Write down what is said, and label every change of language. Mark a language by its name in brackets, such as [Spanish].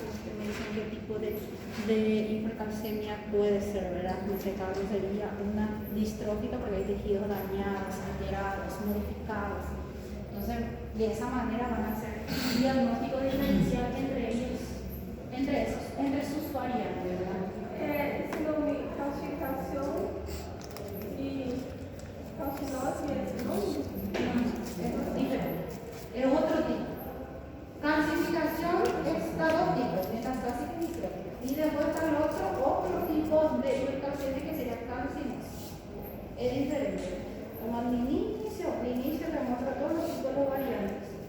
[Spanish] Entonces me dicen qué tipo de hipercalcemia puede ser, ¿verdad? En este caso sería una distrófica porque hay tejidos dañados, alterados, modificados. Entonces, de esa manera van a hacer un diagnóstico diferencial entre sus variantes, ¿verdad? [Portuguese] Esse nome calcificação e calcinose é esse nome? [Spanish] Es diferente. Es otro tipo. Calcificación está dos tipos, metastásica y distrófica. Y después está el otro tipo de hipercalcemia que sería calcinosis. Es diferente. Como al inicio te muestra todos los tipos de variantes.